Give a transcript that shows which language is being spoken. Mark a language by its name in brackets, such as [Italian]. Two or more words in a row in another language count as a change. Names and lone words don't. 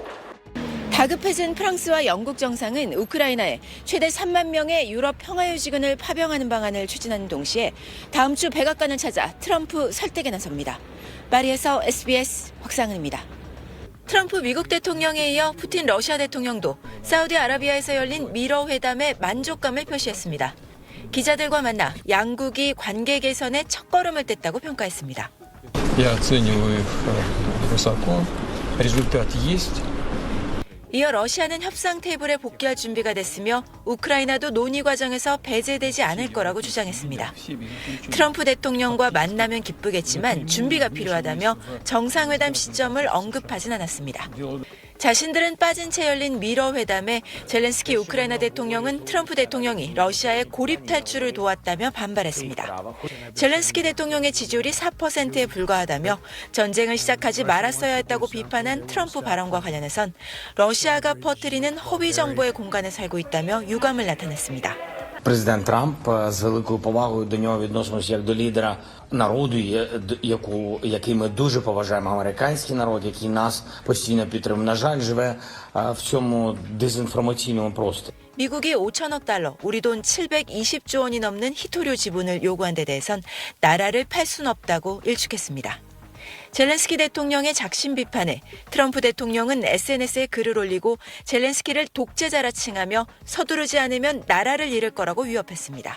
[Korean] 다급해진 프랑스와 영국 정상은 우크라이나에 최대 3만 명의 유럽 평화유지군을 파병하는 방안을 추진하는 동시에 다음 주 백악관을 찾아 트럼프 설득에 나섭니다. 파리에서 SBS 곽상은입니다. 트럼프 미국 대통령에 이어 푸틴 러시아 대통령도 사우디아라비아에서 열린 미러 회담에 만족감을 표시했습니다. 기자들과 만나 양국이 관계 개선에 첫걸음을 뗐다고 평가했습니다. [Russian] Я оцениваю их высоко. Результат есть. [Korean] 이어 러시아는 협상 테이블에 복귀할 준비가 됐으며 우크라이나도 논의 과정에서 배제되지 않을 거라고 주장했습니다. 트럼프 대통령과 만나면 기쁘겠지만 준비가 필요하다며 정상회담 시점을 언급하진 않았습니다. 자신들은 빠진 채 열린 미러 회담에 젤렌스키 우크라이나 대통령은 트럼프 대통령이 러시아의 고립 탈출을 도왔다며 반발했습니다. 젤렌스키 대통령의 지지율이 4%에 불과하다며 전쟁을 시작하지 말았어야 했다고 비판한 트럼프 발언과 관련해선 러시아가 퍼뜨리는 허위 정보의 공간에 살고 있다며 유감을 나타냈습니다. [Ukrainian] Президент Трамп з великою повагою до нього відносимося як до лідера народу, який ми дуже поважаємо, американський народ, який нас постійно підтримує. На жаль, живе в цьому дезінформаційному просторі. [Korean] 미국이 5천억 달러, 우리 돈 720조 원이 넘는 희토류 지분을 요구한 데 대해선 나라를 팔 수는 없다고 일축했습니다. 젤렌스키 대통령의 작심 비판에 트럼프 대통령은 SNS에 글을 올리고 젤렌스키를 독재자라 칭하며 서두르지 않으면 나라를 잃을 거라고 위협했습니다.